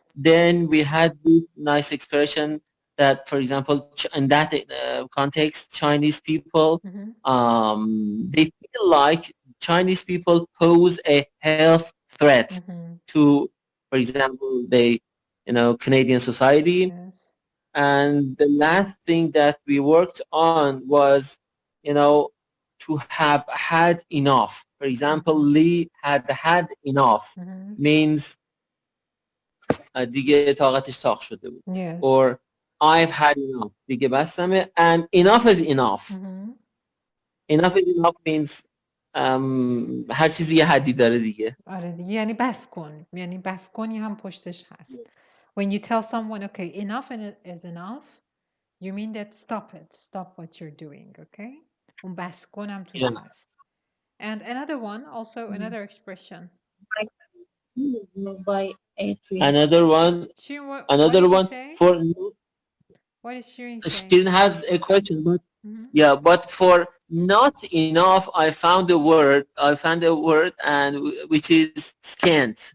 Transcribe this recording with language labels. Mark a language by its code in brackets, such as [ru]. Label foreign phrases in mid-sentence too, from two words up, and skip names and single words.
[en] Then we had this nice expression that, for example, in that context, Chinese people, they feel like Chinese people pose a health threat to, for example, Canadian society. Yes. And the last thing that we worked on was, to have had enough. For example, Lee had had enough means [fa] دیگه طاقتش تاق شده بود. [en] Yes. Or I've had enough. [fa] دیگه بسمه. [en] And enough is enough. Enough is enough means [fa] هر چیزی یه حدی داره دیگه. آره دیگه یعنی بس کن. یعنی بس کنی هم پشتش هست. [en] When you tell someone, okay, enough is enough, you mean that stop it. Stop what you're doing, okay? [fa] اون بس کن هم توش هست. [en] And another one, also another expression. By Another one for... What is Shirin saying? Shirin has a question, but but for not enough, I found a word and which is scant.